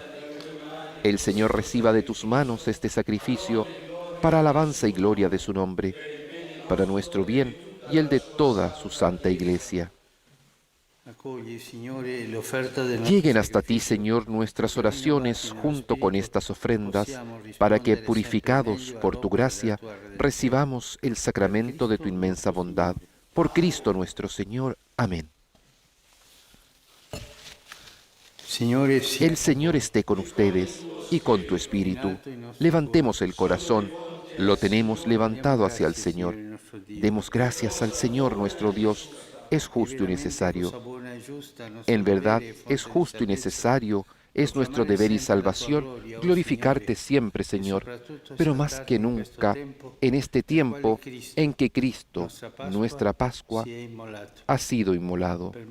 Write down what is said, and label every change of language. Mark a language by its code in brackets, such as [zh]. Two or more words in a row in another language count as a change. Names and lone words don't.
[es] El Señor reciba de tus manos este sacrificio para alabanza y gloria de su nombre, para nuestro bien y el de toda su santa Iglesia. [it] accogli, Signore, l'offerta del nostro [es] Lleguen hasta ti, [it] sacrificio, [es] Señor, nuestras [it] perché [es] oraciones [it] rinnovati nello [es] junto con [it] Spirito, [es] estas ofrendas, [it] possiamo [es] para que, [it] rispondere [es] purificados [it] sempre [es] por [it] meglio [es] tu [it] all'opera [es] gracia, [it] della tua redenzione. [es] recibamos el sacramento de tu [it] Cristo [es] inmensa nuestro bondad. [it] Signore. [es] Por Cristo nuestro Señor. Amén. [it] Signore, sia [es] El Señor esté con ustedes y con tu espíritu. Levantemos el corazón. Lo tenemos levantado hacia el Señor. Demos gracias al Señor nuestro Dios. Es justo y necesario. En verdad, es justo y necesario, es nuestro deber y salvación glorificarte siempre, Señor, pero más que nunca en este tiempo en que Cristo, nuestra Pascua, ha sido inmolado.